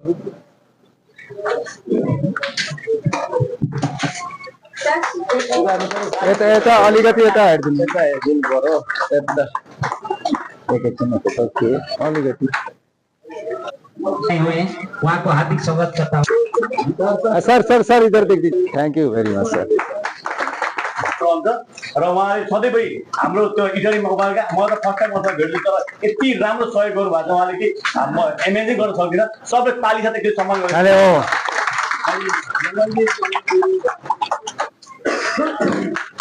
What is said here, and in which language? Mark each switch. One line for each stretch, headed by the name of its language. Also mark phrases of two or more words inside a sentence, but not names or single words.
Nepali: यता अलिकति यता हेरिदिनु पर्यो एकैछिन अलिकति
Hindi: उहाँको हार्दिक स्वागत करता हूं। सर इधर देखिए।
English: thank you very much sir.
Nepali: र उहाँले सधैँभरि हाम्रो त्यो इटलीमा उहाँका म त
English: first time
Nepali: उहाँसँग भेट्छु तर यति राम्रो सहयोग गर्नुभएको छ उहाँले कि म इमेजिन गर्न सक्दिनँ। सबै ताली साथ एकचोटि सम्मान गर्नु।